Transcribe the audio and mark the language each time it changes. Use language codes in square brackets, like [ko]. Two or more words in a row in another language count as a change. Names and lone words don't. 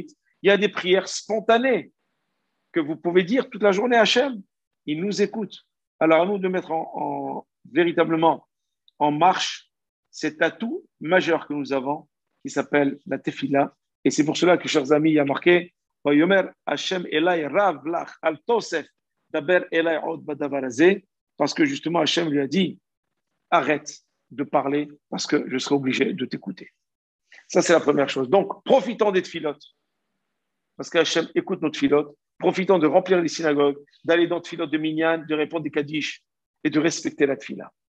[fr] Il y a des prières spontanées que vous pouvez dire toute la journée à Hachem. Il nous écoute. Alors à nous de mettre véritablement en marche cet atout majeur que nous avons qui s'appelle la tefila. Et c'est pour cela que, chers amis, il y a marqué [he] ויאמר ה׳ אלי רב לך אל תוסף דבר אלי עוד בדבר הזה, [fr] parce que justement Hachem lui a dit arrête de parler parce que je serai obligé de t'écouter. Ça, c'est la première chose. Donc, profitons des tfilotes, parce qu'Hachem écoute nos tfilotes. Profitons de remplir les synagogues, d'aller dans le tfilote de Minyan, de répondre des kaddish et de respecter la tfila.